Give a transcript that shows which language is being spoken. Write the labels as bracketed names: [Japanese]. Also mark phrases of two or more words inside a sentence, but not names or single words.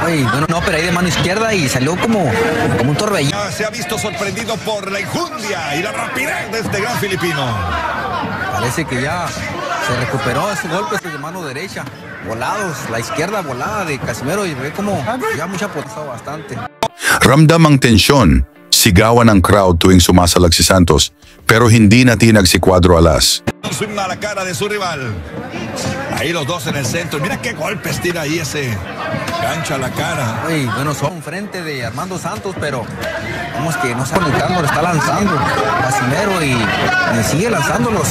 [Spanish] Ay, no, pero ahí de mano izquierda y salió como un torbellino. Se ha visto sorprendido por la enjundia y la rapidez de este gran filipino. Parece que ya se recuperó ese golpe de mano derecha. Volados, la izquierda volada de Casimero y ve como ya mucha potencia bastante. [Filipino] Ramdam ang tensyon, sigawan ng crowd tuwing sumasalag si Santos, pero hindi natinag si Cuadro Alas. [Spanish] Swing a la cara de su rival. Ahí los dos en el centro. Mira qué golpes tira ahí ese gancho a la cara. Ay, bueno, son frente de Armando Santos, pero vemos que no está conectando, lo está lanzando Casimero y sigue lanzándolos.